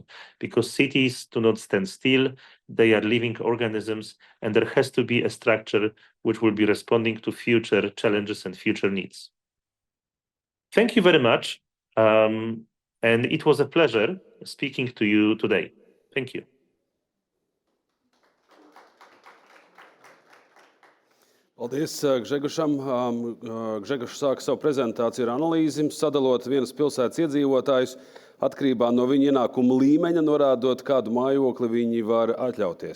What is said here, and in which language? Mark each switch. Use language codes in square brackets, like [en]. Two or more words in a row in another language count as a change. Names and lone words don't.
[en] Because cities do not stand still, they are living organisms, and there has to be a structure which will be responding to future challenges and future needs. Thank you very much, and it was a pleasure speaking to you today. Thank you. [lv] Paldies Gžegošam. Gžegošs sāka savu prezentāciju ar analīzi, sadalot vienas pilsētas iedzīvotājus atkarībā no viņa ienākuma līmeņa, norādot, kādu mājokli viņi var atļauties.